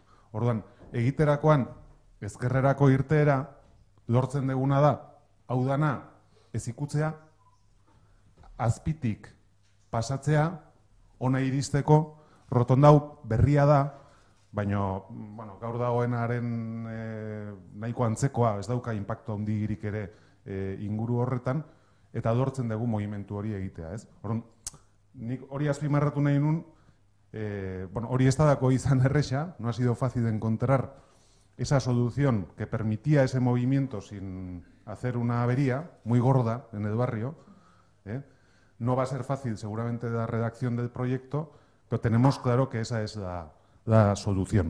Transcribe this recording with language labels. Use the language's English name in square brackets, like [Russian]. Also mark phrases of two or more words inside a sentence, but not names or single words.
[Basque] Orduan, egiterakoan ezkerrerako irteera lortzen deguna da, hau dana ez ikutzea, azpitik pasatzea, ona iristeko, rotondau berria da, baina gaur dagoenaren nahiko antzekoa, ez dauka inpaktu handirik ere inguru horretan, eta lortzen dugu mugimendu hori egitea, ez? Nik hori azpimarratu nahi nun, hori ez dako izan erresa, [Spanish] no ha sido fácil de encontrar esa solución que permitía ese movimiento sin hacer una avería muy gorda en el barrio. No va a ser fácil seguramente la redacción del proyecto, pero tenemos claro que esa es la solución.